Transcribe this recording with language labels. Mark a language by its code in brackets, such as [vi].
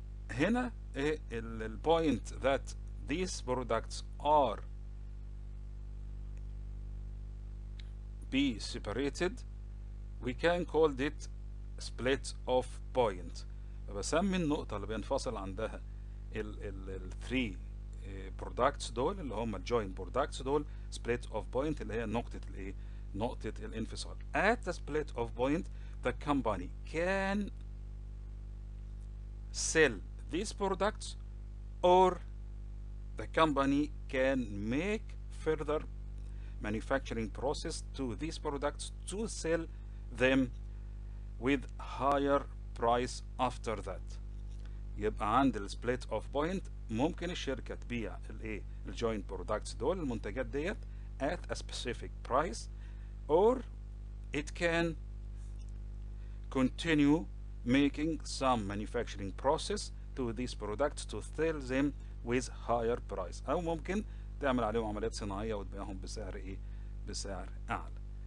[ar] هنا البوينت [en] that these products are be separated we can call it split of point. [ar] بسمي النقطة اللي بينفصل عندها ال 3 products دول اللي هم joint products دول split of point اللي هي نقطة الانفصال. [en] At the split of point the company can sell these products or the company can make further manufacturing process to these products to sell them with higher price after that. [ar] يبقى عند ال split of point ممكن الشركة تبيع الجوينت برودكتس دول المنتجات ديت [en] at a specific price, or it can continue making some manufacturing process to these products to sell them with higher price، [ar] او ممكن تعمل عليهم عمليات صناعية وتبيعهم بسعر ايه؟ بسعر اعلى.